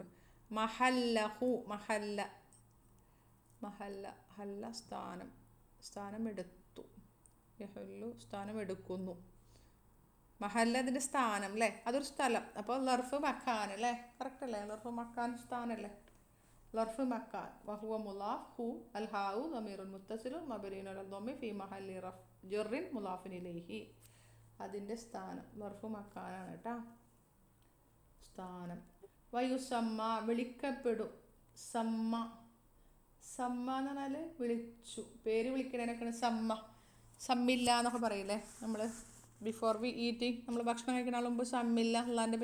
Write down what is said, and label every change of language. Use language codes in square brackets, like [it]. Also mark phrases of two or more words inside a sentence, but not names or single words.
[ml] മഹല്ലഹു ഹല്ല സ്ഥാനം എടുത്തു, യഹുല്ലു സ്ഥാനം എടുക്കുന്നു. മഹല്ല അതിൻ്റെ സ്ഥാനം അല്ലേ, അതൊരു സ്ഥലം. അപ്പോൾ [ar] ظرف مكان [ml] അല്ലേ, കറക്റ്റ് അല്ലേ, [ar] ظرف مكان [ml] സ്ഥാനല്ലേ. [ar] ظرف مكان وهو مضاف هو الهاء ضمير متصل مبني على الضم في محل رفع جر مضاف إليه [ml] അതിൻ്റെ സ്ഥാനം [ar] ظرف [ml] മക്കാനാണ് കേട്ടോ സ്ഥാനം വയുസമ്മ വിളിക്കപ്പെടും സമ്മ സമ്മ എന്ന് പറഞ്ഞാൽ വിളിച്ചു പേര് വിളിക്കണേനൊക്കെയാണ് സമ്മ സമ്മില്ല എന്നൊക്കെ പറയില്ലേ നമ്മൾ [en] before we eating [ml] നമ്മൾ ഭക്ഷണം കഴിക്കണ മുമ്പ് സമ്മില്ല അള്ളാൻ്റെ